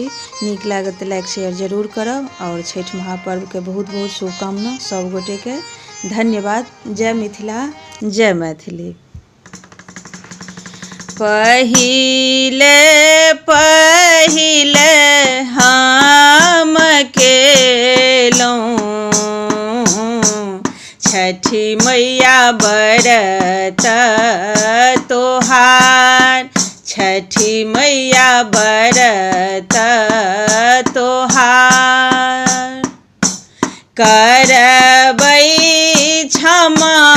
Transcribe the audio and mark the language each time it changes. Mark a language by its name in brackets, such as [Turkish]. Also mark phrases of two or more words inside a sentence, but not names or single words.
[Maithili] नीक लागत तऽ लाइक शेयर जरूर करब और छठ महापर्व के बहुत बहुत शुभकामना सब गोटे के। धन्यवाद। जय मिथिला, जय मैथिली। पहिले पहिले हम केलौं छठी मैया बरत तोहार छठी मैया बरत तोहार करबै क्षमा